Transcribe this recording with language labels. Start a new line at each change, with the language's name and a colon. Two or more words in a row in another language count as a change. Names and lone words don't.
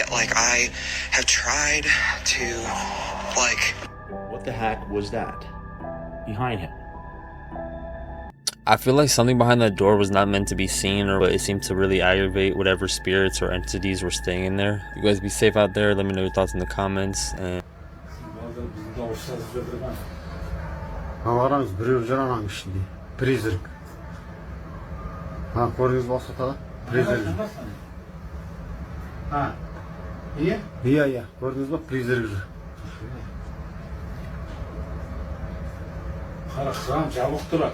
English: Like, I have tried to, like... What the heck was that behind him? I feel like something behind that door was not meant to be seen, or it seemed to really aggravate whatever spirits or entities were staying in there. You guys be safe out there. Let me know your thoughts in the comments. And
Kazakh: көрдіңіз бе осы ортада? Призрак. Иә? Иә, көрдіңіз бе? Призрак жүр. Храм жабық тұр.